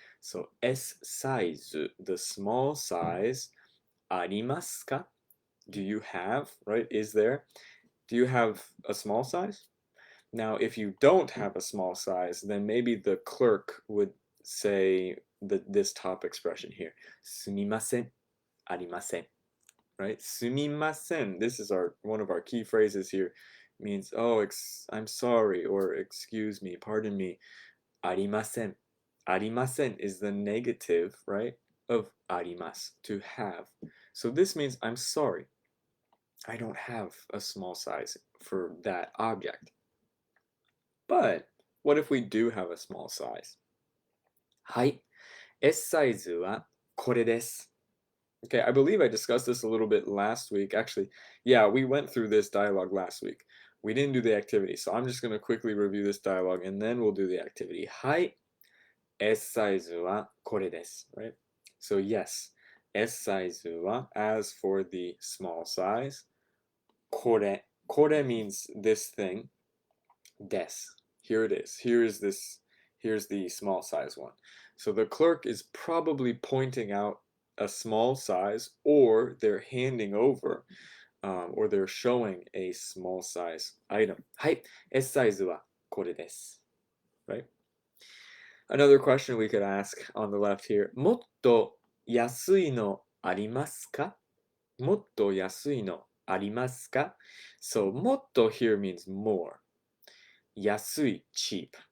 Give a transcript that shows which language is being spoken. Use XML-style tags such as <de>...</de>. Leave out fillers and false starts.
<en>So S サイズ, the small size,</en> <ja>ありますか?</ja> <en>Do you have, right? Is there? Do you have a small size? Now, if you don't have a small size, then maybe the clerk would say this top expression here.</en> <ja>すみません、ありません.</ja> <en>Right?</en> <ja>すみません.</ja> <en>This is one of our key phrases here. It means, oh, I'm sorry, or excuse me, pardon me.</en> <ja>ありません.</ja> <en>ありません is the negative, right, of あります, to have. So this means I'm sorry. I don't have a small size for that object. But what if we do have a small size?</en> <ja>はい、S サイズはこれです.</ja> <en>Okay, I believe I discussed this a little bit last week. Actually, yeah, we went through this dialogue last week. We didn't do the activity, so I'm just going to quickly review this dialogue and then we'll do the activity.</en> <ja>はい、S サイズはこれです.</ja> <en>Right? So yes, S サイズは, as for the small size, これ. これ means this thing. です.Here it is. Here's the small size one. So the clerk is probably pointing out a small size, or they're handing over, or they're showing a small size item.</en> <ja>はい、S サイズはこれです.</ja> <en>Right? Another question we could ask on the left here.</en> <ja>もっと安いのありますか? もっと安いのありますか?</ja> <en>So もっと here means more. 安い cheap.</en>